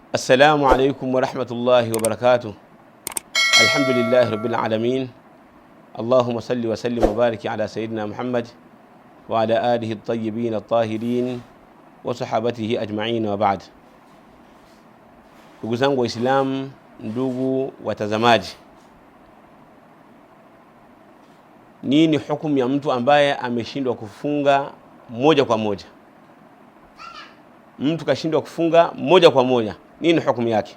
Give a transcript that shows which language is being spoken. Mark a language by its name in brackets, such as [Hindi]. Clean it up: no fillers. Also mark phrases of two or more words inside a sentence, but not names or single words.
[Arabic] السلام عليكم ورحمة الله وبركاته. الحمد لله رب العالمين. اللهم صل وسلم وبارك على سيدنا محمد وعلى آله الطيبين الطاهرين وصحابته أجمعين وبعد. [Swahili] Ndugu zangu Waislamu, ndugu watazamaji, nini hukumu ya mtu ambaye ameshindwa kufunga moja kwa moja? Mtu kashindwa kufunga moja kwa moja, nini hukumu yake?